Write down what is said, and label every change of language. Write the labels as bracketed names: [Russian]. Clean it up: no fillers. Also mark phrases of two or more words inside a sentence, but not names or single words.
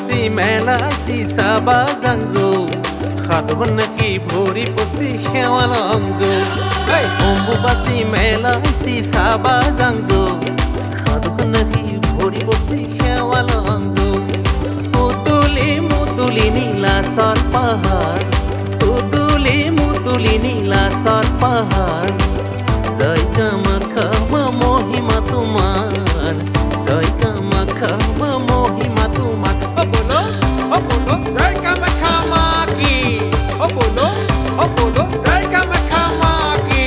[Assamese] মেলা চাবা জাংজো সাধুখন নাকি ভৰি পচি সেৱালংজো অম্বুবাচী মেলা চাবা জাংজো সাধুখন নাকি ভৰি পচি সেৱালংজো মুতুলি মুতুলি নীলাচল পাহাৰ মুতুলি মুতুলি নীলাচল পাহাৰ জয় কামাখ্যা মা মহিমা তোমাৰ জয় কামাখ্যা মা মহিমা তোমাৰ [Hindi] ओ बोलो, जय कामाखा मा की. ओ बोलो, जय कामाखा मा की.